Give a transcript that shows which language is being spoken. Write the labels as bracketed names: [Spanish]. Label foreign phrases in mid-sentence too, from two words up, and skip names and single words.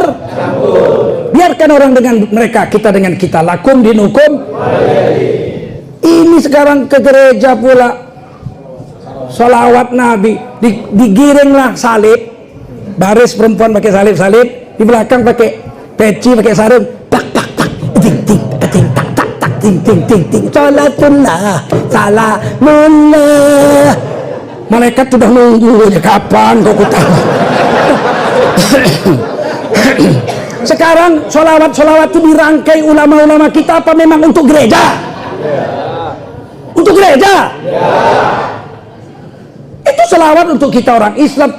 [Indonesian] Biarkan orang dengan mereka, kita dengan kita. [Arabic] لكم دينكم. [Indonesian] Ini sekarang ke gereja pula, sholawat Nabi, digiringlah salib, baris perempuan pakai salib-salib, di belakang pakai peci, pakai sarung, tak tak tak, ting ting ting tak tak tak, ting ting ting ting, [Arabic] صلاة الله، سلام الله. [Indonesian] Malaikat sudah nunggu, kapan kau kutahu. Sekarang sholawat itu dirangkai ulama-ulama kita apa memang untuk gereja? Untuk gereja? Itu selawat untuk kita orang Islam.